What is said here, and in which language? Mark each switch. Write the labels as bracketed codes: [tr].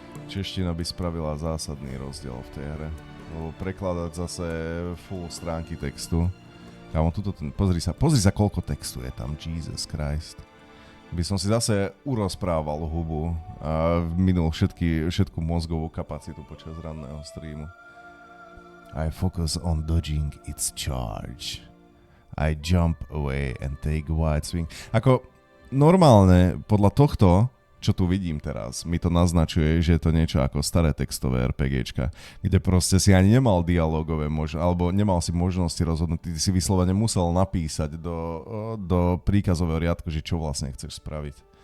[sk] Čeština by spravila zásadný rozdiel v tej hre. Lebo prekladať zase full stránky textu. Kámo, pozri sa, koľko textu je tam, Jesus Christ. By som si zase urozprával hubu a minul všetku mozgovú kapacitu počas ranného streamu. [en] I focus on dodging its charge. I jump away and take wide swing. [sk] Ako normálne, podľa tohto, čo tu vidím teraz, mi to naznačuje, že je to niečo ako staré textové RPGčka, kde proste si ani nemal dialogové alebo nemal si možnosti rozhodnúť, ty si vyslovene musel napísať do príkazového riadku, že čo vlastne chceš spraviť.